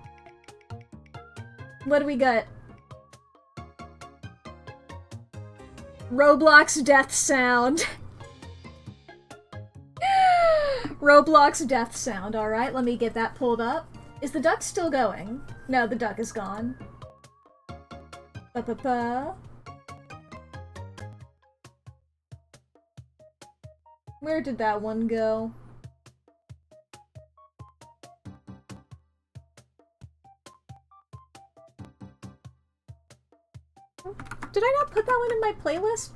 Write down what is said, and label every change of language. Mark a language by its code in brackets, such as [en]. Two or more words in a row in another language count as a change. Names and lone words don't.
[en] What do we got? Roblox death sound. Roblox death sound. Alright, let me get that pulled up. Is the duck still going? No, the duck is gone. Ba-ba-ba. Where did that one go? Did I not put that one in my playlist?